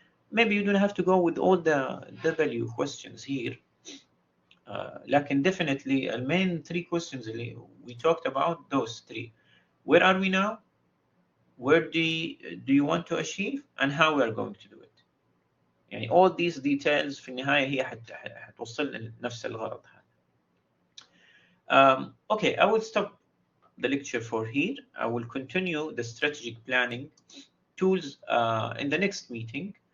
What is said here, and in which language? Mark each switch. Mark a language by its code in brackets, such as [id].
[en] Maybe you don't have to go with all the W questions here. [ar] لكن [en] definitely the main 3 questions [ar] اللي [en] we talked about, those 3. Where are we now? Where do you want to achieve? And how we are going to do it. [ar] يعني [en] all these details [ar] في النهاية هي حتوصلنا لنفس الغرض هذا. [en] Okay, I will stop the lecture for here. I will continue the strategic planning tools in the next meeting.